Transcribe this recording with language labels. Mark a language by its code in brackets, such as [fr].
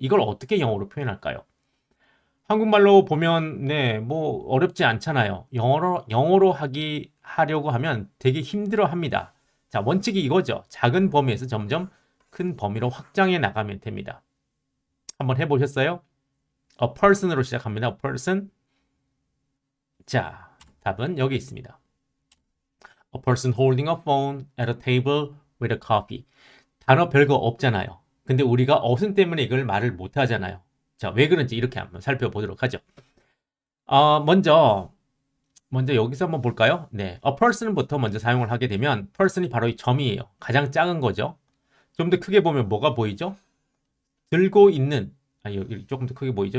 [ko] 이걸 어떻게 영어로 표현할까요? 한국말로 보면 뭐 어렵지 않잖아요. 영어로 하려고 하면 되게 힘들어 합니다. 자, 원칙이 이거죠. 작은 범위에서 점점 큰 범위로 확장해 나가면 됩니다. 한번 해보셨어요? A person으로 시작합니다. [en] A person. [ko] 자, 답은 여기 있습니다. [en] A person holding a phone at a table with a coffee. [ko] 단어 별거 없잖아요. 근데 우리가 어순 때문에 이걸 말을 못 하잖아요. 자, 왜 그런지 이렇게 한번 살펴보도록 하죠. 먼저 여기서 한번 볼까요? 네, a person부터 먼저 사용을 하게 되면 person이 바로 이 점이에요. 가장 작은 거죠. 좀 더 크게 보면 뭐가 보이죠? 들고 있는, 조금 더 크게 보이죠?